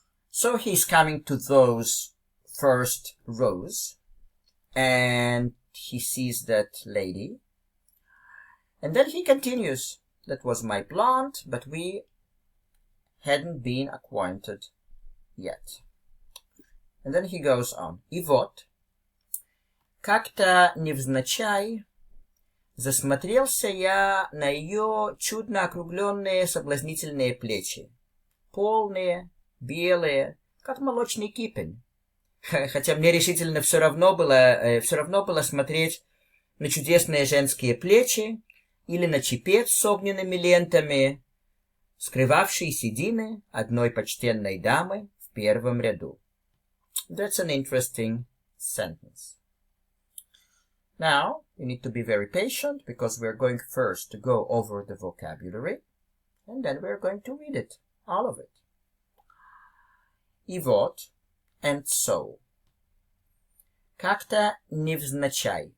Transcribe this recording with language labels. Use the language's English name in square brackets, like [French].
[English] So he's coming to those first rows, and he sees that lady. And then he continues. That was my blonde, but we hadn't been acquainted yet. And then he goes on. [Russian] И вот, как-то невзначай засмотрелся я на ее чудно округленные соблазнительные плечи. Полные, белые, как молочный кипень. Хотя мне решительно все равно было смотреть на чудесные женские плечи или на чепец с огненными лентами, скрывавший седины одной почтенной дамы в первом ряду. [English] That's an interesting sentence. Now, you need to be very patient, because we're going first to go over the vocabulary, and then we're going to read it, all of it. [Russian] И вот, [English] and so. [Russian] Как-то невзначай.